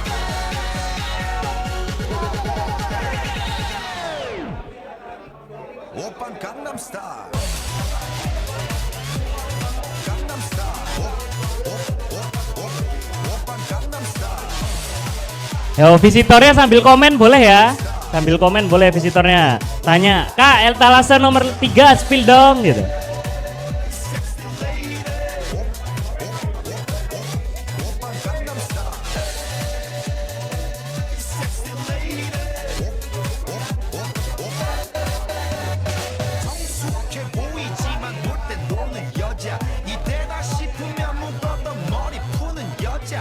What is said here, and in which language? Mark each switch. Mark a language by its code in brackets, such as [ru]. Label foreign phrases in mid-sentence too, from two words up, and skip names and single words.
[ko] 오빤 강남스타일 오빤 강남스타일 [id] Yo, visitornya sambil komen boleh ya? Sambil komen boleh visitornya. Tanya, Kak, etalase nomor 3 spill dong gitu. [ko] 성숙해 보이지만 놀 때 노는 여자 이때다 싶으면 묶었던 머리 푸는 여자